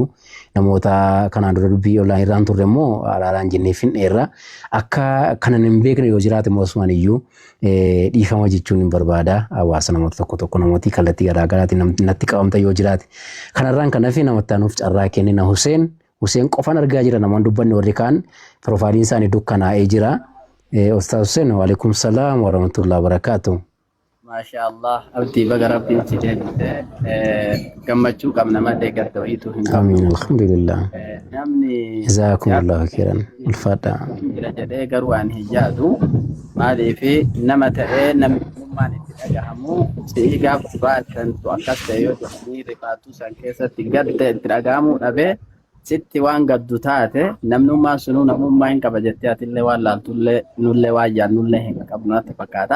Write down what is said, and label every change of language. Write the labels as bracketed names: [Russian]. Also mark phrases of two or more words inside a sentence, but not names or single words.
[Oromo] Namoota kanaan dura dubbii online irraan turre immoo alaalaan jennee finneerra akka kanan hin beekne yoo jiraate moosumaan iyyuu dhiifama jechuun hin barbaada. Hawaasa namoota tokko namooti kallattii garaagaraatiin natti qabamta yoo jiraate. Kanarraan kan hafe namatti aanuuf carraa kennina Huseen qofan argaa jira namoonni dubbanne warri kaan piroofaayiliin isaanii dukkanaa'ee jira. [Arabic] Ustaaz Huseen و عليكم السلام و رحمة الله و بركاته. [Oromo] MashaAllah abdii baga rabbiin si deebite gammachuu qabna malee gadda wayiitu hin qabu. [Arabic] آمين الحمد لله. [Oromo] Namni [Arabic] جزاكم الله خيرا ulfaadha. [Oromo] jira jedhee garuu waan hin yaadu maaliif nama ta'ee namummaan itti dhagahamu si'ii gaafa baatantu akkas ta'e yoo jedhanii rifaatuu san keessatti gadda itti dhagahamuu dhabee sitti waan gaddu taate namnummaan sunuu namummaa hin qaba jettee atillee waan laaltullee nullee waan yaannullee hin qabnu natti fakkaata.